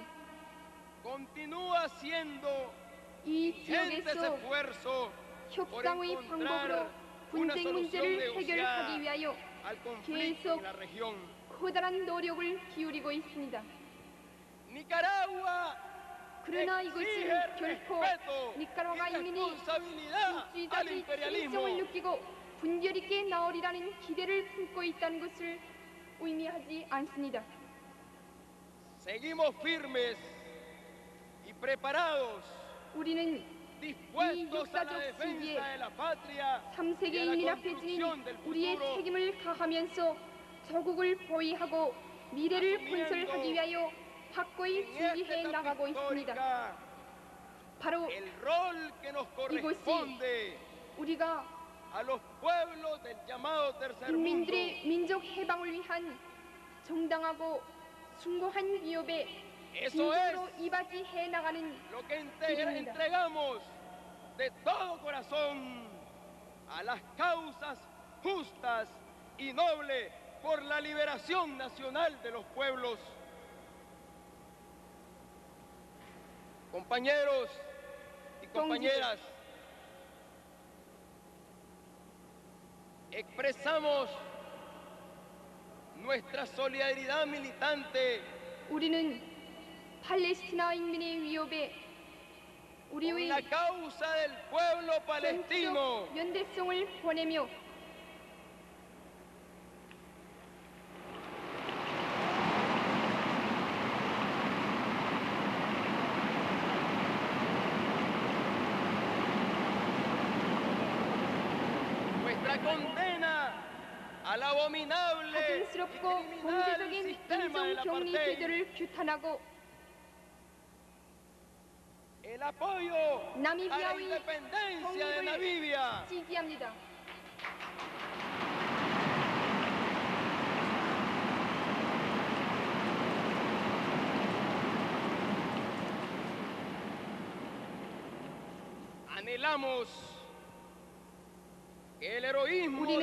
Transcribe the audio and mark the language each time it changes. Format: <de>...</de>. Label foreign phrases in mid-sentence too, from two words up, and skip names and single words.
<es>continúa siendo</es> <ko>이</ko> <es>gente ese</es> <ko>지역에서</ko> <es>esfuerzo por</es> <ko>협상의</ko> <es>encontrar</es> <ko>방법으로</ko> <es>una</es> <ko>분쟁</ko> <es>solución</es> <ko>문제를</ko> <es>negociada</es> <ko>해결하기 위하여</ko> <es>al conflicto en la región.</es> <ko>커다란 노력을 기울이고 있습니다.</ko> <es>Nicaragua</es> <ko>그러나</ko> <es>exige</es> <ko>이것은 결코</ko> <es>respeto</es> <ko>니카라과</ko> <es>y</es> <ko>인민이</ko> <es>responsabilidad al</es> <ko>민주주의자들의</ko> <es>imperialismo.</es> <ko>책임성을 느끼고 분별 있게 나오리라는 기대를 품고 있다는 것을 의미하지 않습니다.</ko> <es>Seguimos firmes y preparados,</es> <ko>우리는</ko> <es>dispuestos a la</es> <ko>역사적</ko> <es>defensa</es> <ko>시기에</ko> <es>de la patria y a</es> <ko>3세계</ko> <es>la</es> <ko>인민 앞에</ko> <es>construcción</es> <ko>지닌</ko> <es>del</es> <ko>우리의</ko> <es>futuro.</es> <ko>책임을 다하면서 조국을 보위하고 미래를 건설하기 위하여 확고히</ko> <es>En esta</es> <ko>준비해</ko> <es>etapa</es> <ko>나가고 있습니다.</ko> <es>histórica,</es> <ko>바로</ko> <es>el rol que nos corresponde</es> <ko>우리가</ko> <es>a los pueblos del llamado tercer mundo</es> <ko>국민들의 민족 해방을 위한 정당하고 숭고한 기업에</ko> <es>Eso</es> <ko>진정으로</ko> <es>es</es> <ko>이바지해 나가는</ko> <es>lo que</es> <ko>길입니다.</ko> <es>entregamos de todo corazón a las causas justas y nobles por la liberación nacional de los pueblos. Compañeros y compañeras, expresamos nuestra solidaridad militante</es> <ko>우리는 팔레스티나 인민의 위협에</ko> <es>con</es> <ko>우리의</ko> <es>la causa del pueblo palestino.</es> <ko>전적 연대성을 보내며</ko> <es>Nuestra condena al abominable y</es> <ko>가증스럽고</ko> <es>criminal</es> <ko>범죄적인</ko> <es>sistema del</es> <ko>인종격리</ko> <es>apartheid.</es> <ko>제도를 규탄하고</ko> <es>El apoyo a la</es> <ko>나미비아의</ko> <es>independencia de</es> <ko>독립을</ko> <es>Namibia.</es> <ko>지지합니다.</ko> <es>Anhelamos que el heroísmo de</es>